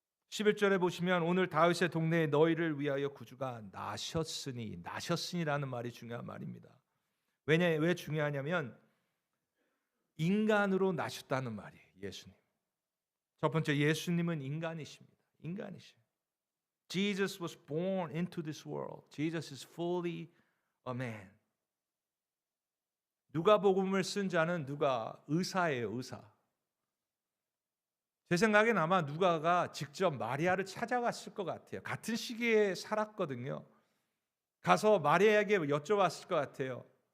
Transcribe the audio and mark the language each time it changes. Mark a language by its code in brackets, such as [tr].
[ko] 11절에 보시면 오늘 다윗의 동네에 너희를 위하여 구주가 나셨으니라는 말이 중요한 말입니다. 왜 중요하냐면 인간으로 나셨다는 말이에요. 예수님. 첫 번째, 예수님은 인간이십니다. 인간이시죠. [en] Jesus was born into this world. Jesus is fully a man. [ko] 누가복음을 쓴 자는 의사예요, 의사. 제 생각엔 아마 누가가 직접 마리아를 찾아갔을 것 같아요. 같은 시기에 살았거든요. 가서 마리아에게 여쭤봤을 것 같아요.